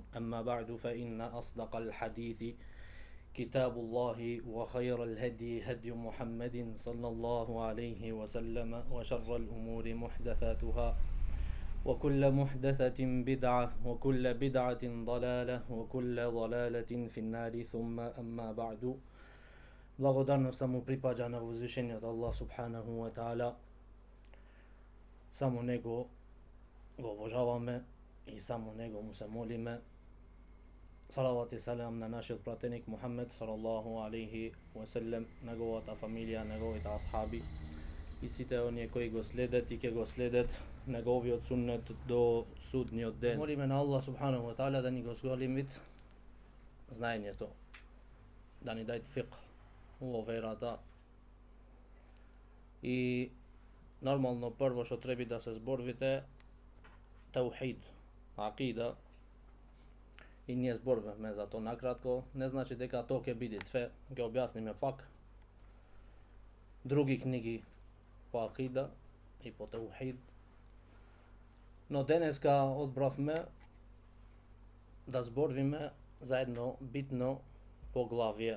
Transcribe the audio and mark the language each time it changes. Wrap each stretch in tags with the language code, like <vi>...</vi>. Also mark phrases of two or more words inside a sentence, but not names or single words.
<ar>أما بعد، فإن أصدق الحديث كتاب الله، وخير الهدي هدي محمد صلى الله عليه وسلم، وشر الأمور محدثاتها، وكل محدثة بدعة، وكل بدعة ضلالة، وكل ضلالة في النار. ثم أما بعد.</ar> <mk>Благодарноста му припаѓа на возвишениот</mk> <ar>الله سبحانه وتعالى.</ar> <mk>Само него го обожаваме и само него му се молиме. Салават и салам на нашиот пратеник Мухаммед</mk> <ar>صلى الله عليه وسلم,</ar> <mk>неговата фамилија, неговите асхаби и сите оние кои го следат и ќе го следат неговиот суннет до судниот ден. Молиме на</mk> <ar>الله سبحانه وتعالى</ar> <mk>да ни го зголемит знаењето, да ни даде фиқх во верата. И нормално прво што треба да се зборвите таухид, акида. И ние зборваме за тоа накратко. Не значи дека тоа ќе биде све, ќе објасниме пак други книги по акида и по таухид. Но денеска одбравме да зборвиме за едно битно поглавје.</mk>